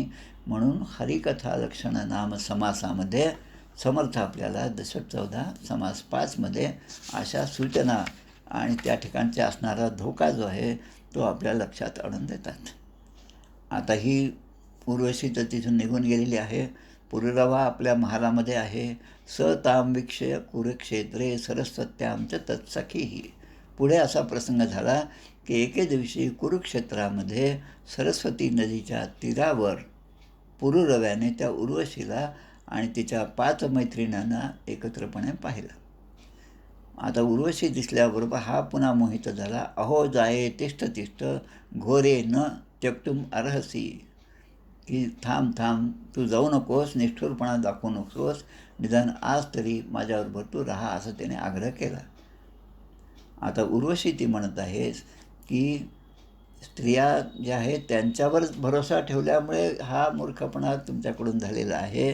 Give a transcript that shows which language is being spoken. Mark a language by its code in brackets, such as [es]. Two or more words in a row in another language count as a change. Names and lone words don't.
[mr] म्हणून हरिकथा लक्षण नाम समासामध्ये समर्थ आपल्याला दशक 14 समास 5मध्ये अशा सूचना आणि त्या ठिकाणचा असणारा धोका जो आहे तो आपल्या लक्षात आणून देतात. आता ही उर्वशी तर तिथून निघून गेलेली आहे. पुरुरवा आपल्या महालामध्ये आहे. [sa] स ताम वीक्षय कुरुक्षेत्रे सरस्वत्यामच तत्सखीही. [mr] पुढे असा प्रसंग झाला की एके दिवशी कुरुक्षेत्रामध्ये सरस्वती नदीच्या तीरावर पुरुरव्याने त्या उर्वशीला आणि तिच्या 5 मैत्रिणींना एकत्रपणे पाहिलं. आता उर्वशी दिसल्याबरोबर हा पुन्हा मोहित झाला. [sa] अहो जाये तिष्ठ तिष्ठ घोरे न त्यक्तुम अर्हसी. [mr] की थांब थांब, तू जाऊ नकोस, निष्ठुरपणा दाखवू नकोस, निदान आज तरी माझ्याबरोबर तू राहा, असं त्याने आग्रह केला. आता उर्वशी ती म्हणत आहेस की स्त्रिया ज्या आहेत त्यांच्यावरच भरोसा ठेवल्यामुळे हा मूर्खपणा तुमच्याकडून झालेला आहे.